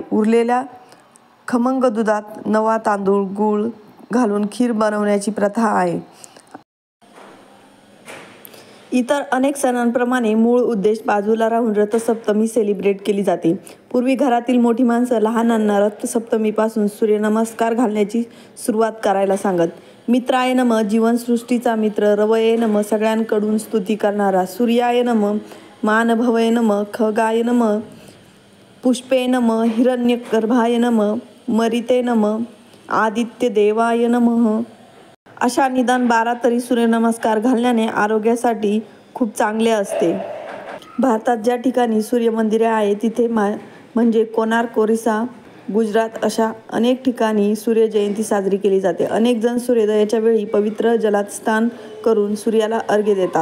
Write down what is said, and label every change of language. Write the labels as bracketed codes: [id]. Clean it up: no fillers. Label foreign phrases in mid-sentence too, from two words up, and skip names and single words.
[mr] उरलेल्या खमंग दुधात नवा तांदूळ, गूळ घालून खीर बनवण्याची प्रथा आहे. इतर अनेक सणांप्रमाणे मूळ उद्देश बाजूला राहून रथसप्तमी सेलिब्रेट केली जाते. पूर्वी घरातील मोठी माणसं लहानांना रथसप्तमीपासून सूर्यनमस्कार घालण्याची सुरुवात करायला सांगत. [sa] मित्राय नमः, [mr] जीवनसृष्टीचा मित्र. [sa] रवये नमः, [mr] सगळ्यांकडून स्तुती करणारा. [sa] सूर्याय नमः, मानभवये नमः, खगाय नमः, पुष्पे नमः, हिरण्यगर्भाय नमः, मरिते नमः, आदित्य देवाय नमः. [mr] अशा निदान 12 तरी सूर्यनमस्कार घालण्याने आरोग्यासाठी खूप चांगले असते. भारतात ज्या ठिकाणी सूर्यमंदिरे आहेत तिथे म्हणजे कोणार्क, ओरिसा, गुजरात अशा अनेक ठिकाणी सूर्यजयंती साजरी केली जाते. अनेक जण सूर्योदयाच्या वेळी पवित्र जलात स्नान करून सूर्याला अर्घ्य देतात.